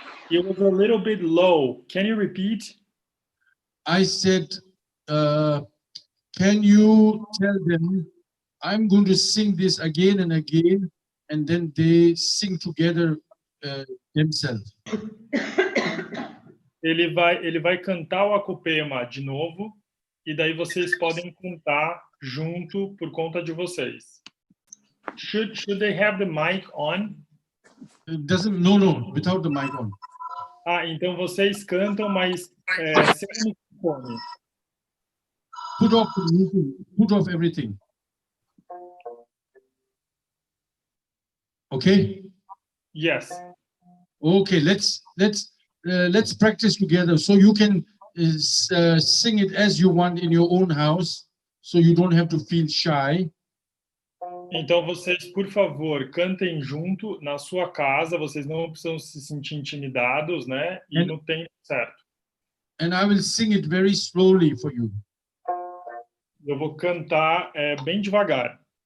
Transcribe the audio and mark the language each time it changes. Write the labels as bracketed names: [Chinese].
[English] It was a little bit low. Can you repeat? I said, can you tell them I'm going to sing this again and again, and then they sing together themselves. [Portuguese] Ele vai cantar o Pema de novo, e daí vocês podem cantar junto por conta de vocês. [English] Should they have the mic on? No, without the mic on. [Portuguese] Então vocês cantam, mas sem microfone. [English] Put off the music, put off everything. Okay? Yes. Okay, let's practice together so you can sing it as you want in your own house, so you don't have to feel shy. [Portuguese] Então vocês, por favor, cantem junto na sua casa. Vocês não precisam se sentir intimidados, né? E no tempo certo. [English] And I will sing it very slowly for you. [Portuguese] Eu vou cantar bem devagar.